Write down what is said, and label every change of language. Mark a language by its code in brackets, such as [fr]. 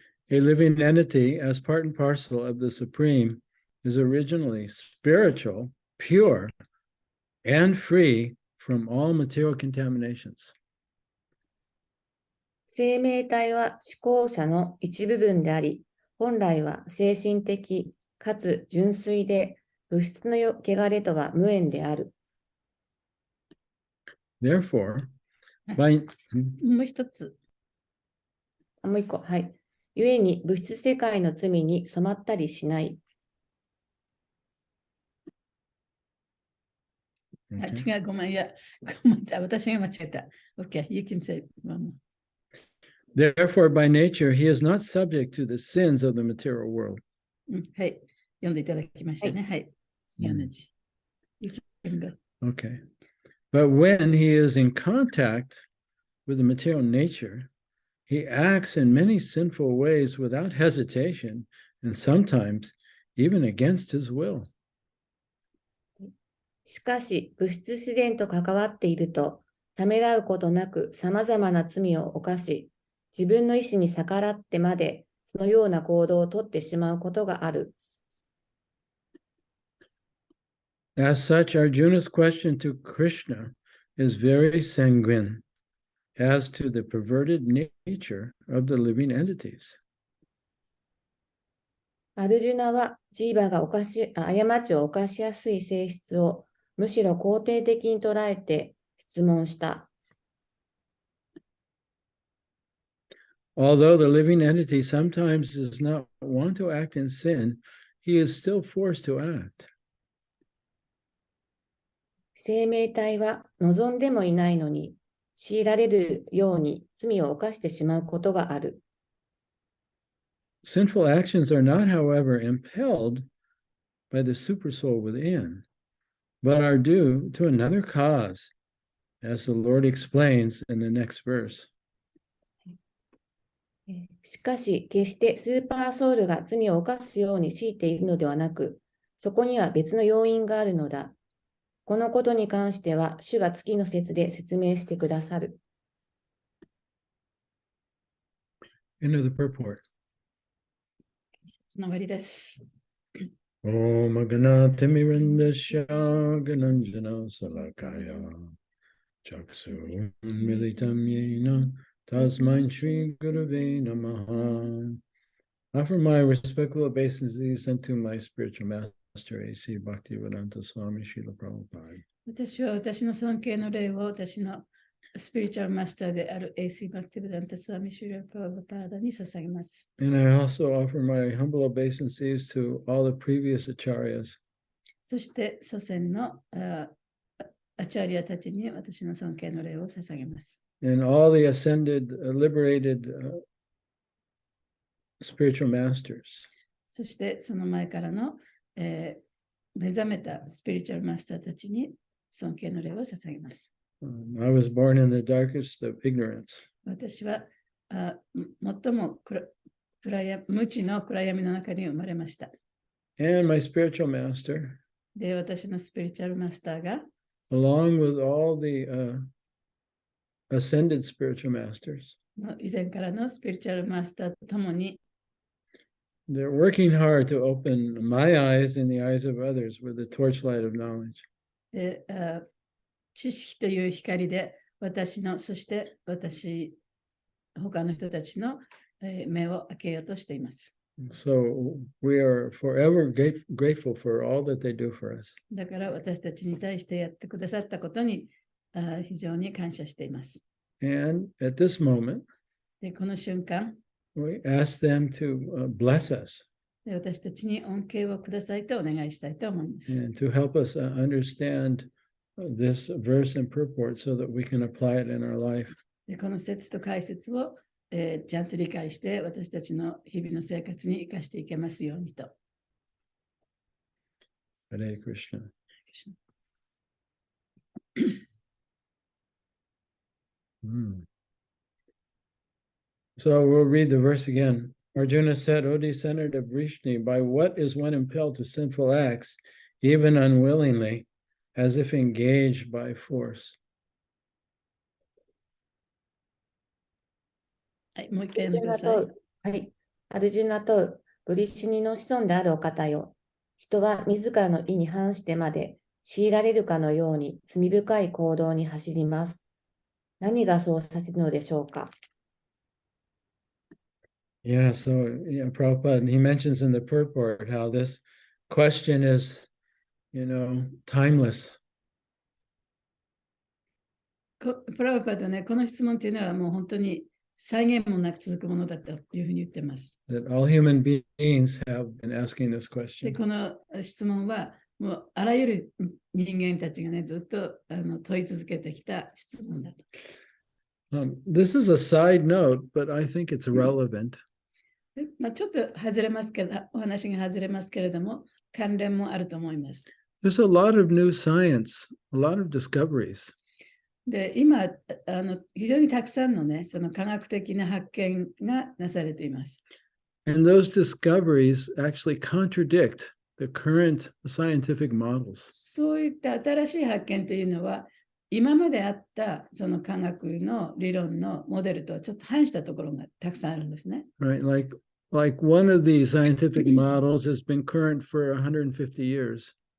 [en] A living entity, as part and parcel of the Supreme, is originally spiritual, pure, and free from all material contaminations. [ja] 生命体は思考者の一部分であり、本来は精神的かつ純粋で物質の汚れとは無縁である。 [en] Therefore, by [ja] もう一つ。もう一個、はい。故に物質世界の罪に染まったりしない。違う、ごめん、いや、ごめんなさい、私が間違えた。 [en] Okay, you can say one more. Therefore, by nature, he is not subject to the sins of the material world. [ja] はい、読んでいただきましたね。はい。次同じ。 [en] You can go. Okay. But when he is in contact with the material nature, he acts in many sinful ways without hesitation, and sometimes even against his will. [ja] しかし、物質自然と関わっていると、ためらうことなく様々な罪を犯し、自分の意思に逆らってまで、そのような行動をとってしまうことがある。 [en] As such, Arjuna's question to Krishna is very sanguine as to the perverted nature of the living entities. [ja] アルジュナはジーバが過ちを犯しやすい性質をむしろ肯定的に捉えて質問した。 [en] Although the living entity sometimes does not want to act in sin, he is still forced to act. [ja] 生命体は望んでもいないのに、強いられるように罪を犯してしまうことがある。 [en] Sinful actions are not, however, impelled by the supersoul within, but are due to another cause, as the Lord explains in the next verse. [ja] しかし、決してスーパーソウルが罪を犯すように強いているのではなく、そこには別の要因があるのだ。このことに関しては、主が次の節で説明してくださる。 [en] End of the purport. [ja] つながりです。 [sa] Om Magana Timirandasya Gananjana Salakaya Chaksu Militam Yena Tasmain Shri Gurave Namaha. [en] Offer my respectful obeisances unto my spiritual master, A.C. Bhaktivedanta Swami Srila Prabhupada. [ja] 私は私の尊敬の礼を私のスピリチュアルマスターである A.C. バクティブダンタスワミシュリラ・プラブパーダに捧げます。 [en] And I also offer my humble obeisances to all the previous acharyas. [ja] そして祖先のアチャリアたちに私の尊敬の礼を捧げます。 [en] And all the ascended, liberated spiritual masters. [ja] そしてその前からの、目覚めたスピリチュアルマスターたちに尊敬の礼を捧げます。 [en] I was born in the darkest of ignorance. [ja] 私は最も無知の暗闇の中に生まれました。 [en] And my spiritual master, [ja] で、私のスピリチュアルマスターが、 [en] along with all the ascended spiritual masters, [ja] 以前からのスピリチュアルマスターとともに、 [en] they're working hard to open my eyes and the eyes of others with the torchlight of knowledge. [ja] で知識という光で私の、そして他の人たちの目を開けようとしています。 [en] So we are forever grateful for all that they do for us. [ja] だから私たちに対してやってくださったことに非常に感謝しています。 [en] And at this moment, [ja] でこの瞬間、 [en] we ask them to bless us [ja] で私たちに恩恵をくださいとお願いしたいと思います。 [en] and to help us understand this verse and purport so that we can apply it in our life. [ja] でこの説と解説を、ちゃんと理解して私たちの日々の生活に生かしていけますようにと。 [en] Hare Krishna. So we'll read the verse again. Arjuna said, O descendant of Vrishni, by what is one impelled to sinful acts, even unwillingly, as if engaged by force? [ja] はい、もう一回読んでください。はい。アルジュナとブリシニの子孫であるお方よ。人は自らの意に反してまで強いられるかのように罪深い行動に走ります。何がそうさせるのでしょうか。 [en] Yeah, so Prabhupada, he mentions in the purport how this question is, timeless. [ja] プラブパドね、この質問というのはもう本当に際限もなく続くものだというふうに言ってます。 [en] That all human beings have been asking this で、 question. [ja] この質問はもうあらゆる人間たちがね、ずっと問い続けてきた質問だと。 [en] This is a side note, but I think it's relevant. [ja] ちょっと外れますけど、お話が外れますけれども、関連もあると思います。 [en] There's a lot of new science, a lot of discoveries. [ja] で、今非常にたくさんのね、その科学的な発見がなされています。 [en] And those discoveries actually contradict the current scientific models. [ja] そういった新しい発見というのは、今まであったその科学の理論のモデルとはちょっと反したところがたくさんあるんですね。 [en] Right, like one of the scientific models has been current for 150 years.